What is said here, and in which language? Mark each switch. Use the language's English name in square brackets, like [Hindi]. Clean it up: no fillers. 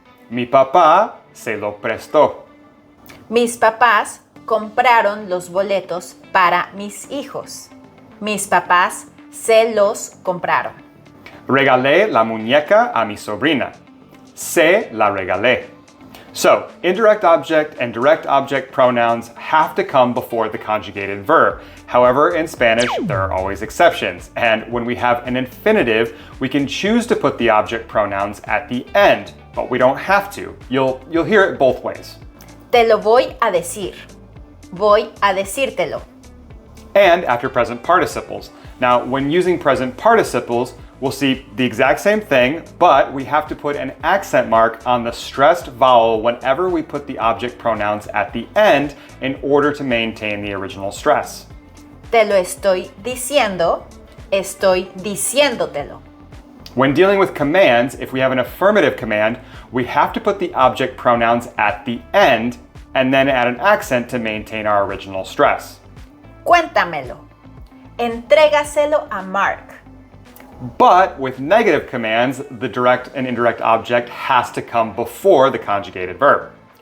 [Spanish] Mi papá se lo prestó. Mis papás compraron los boletos para mis hijos. Mis papás se los compraron. Regalé la muñeca a mi sobrina. Se la regalé. [English] So, indirect object and direct object pronouns have to come before the conjugated verb. However, in Spanish, there are always exceptions. And when we have an infinitive, we can choose to put the object pronouns at the end, but we don't have to. You'll hear it both ways. [Spanish] Te lo voy a decir. Voy a decírtelo. [English] And after present participles. Now, when using present participles, we'll see the exact same thing, but we have to put an accent mark on the stressed vowel whenever we put the object pronouns at the end in order to maintain the original stress. [Spanish] Te lo estoy diciendo, estoy diciéndotelo. [English] When dealing with commands, if we have an affirmative command, we have to put the object pronouns at the end and then add an accent to maintain our original stress. [Spanish] Cuéntamelo. Entrégaselo a Mark. [English] But with negative commands, the direct and indirect object has to come before the conjugated verb.